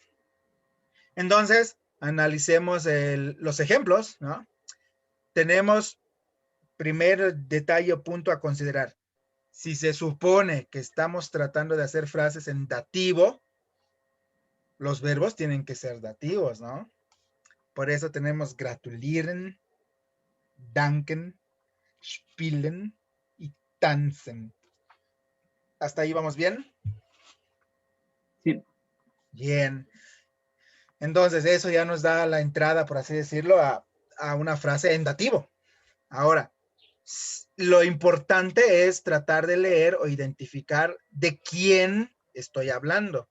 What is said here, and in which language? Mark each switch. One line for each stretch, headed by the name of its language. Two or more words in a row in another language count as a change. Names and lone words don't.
Spanish: Entonces, analicemos los ejemplos, ¿no? Tenemos primer detalle o punto a considerar. Si se supone que estamos tratando de hacer frases en dativo, los verbos tienen que ser dativos, ¿no? Por eso tenemos
German: gratulieren, danken, spielen
Spanish: y tanzen. ¿Hasta ahí vamos bien? Sí. Bien. Entonces, eso ya nos da la entrada, por así decirlo, a una frase en dativo. Ahora, lo importante es tratar de leer o identificar de quién estoy hablando.